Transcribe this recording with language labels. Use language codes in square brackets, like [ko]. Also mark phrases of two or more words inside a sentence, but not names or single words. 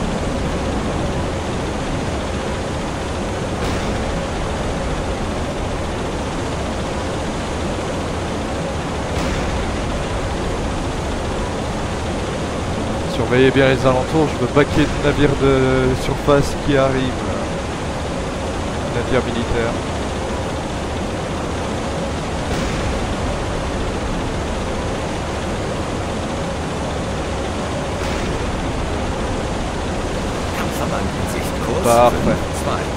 [fr] Surveillez bien les alentours, je veux pas qu'il y ait de navires de surface qui arrivent. Navires militaires. [de] Kampfverband in Sicht. Kurs [fr] Parfait. 5-2.